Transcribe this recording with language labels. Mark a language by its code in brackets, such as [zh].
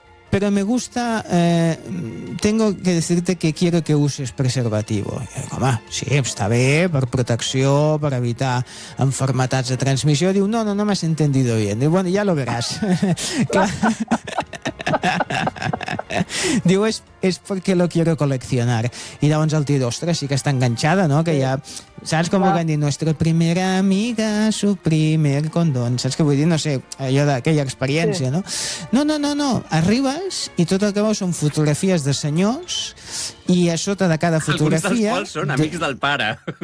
[es] Pero me gusta, tengo que decirte que quiero que uses preservativo. [ca] I dic, home, sí, està bé, per protecció, per evitar enfermedades de transmissió. Diu, [es] no m'has entendido bien. Diu, bueno, ya lo verás. [ca] Diu, [es] es porque lo quiero coleccionar. [ca] I llavors el tio, ostres, sí que està enganxada, no? Que ja, saps com ho van dir? [es] Nuestra primera amiga, su primer condón. [ca] Saps què vull dir? No sé, allò d'aquella experiència, sí. No. Arribes i tot el que veus són fotografies de senyors i a sota de cada fotografia... Alguns dels quals són amics del pare.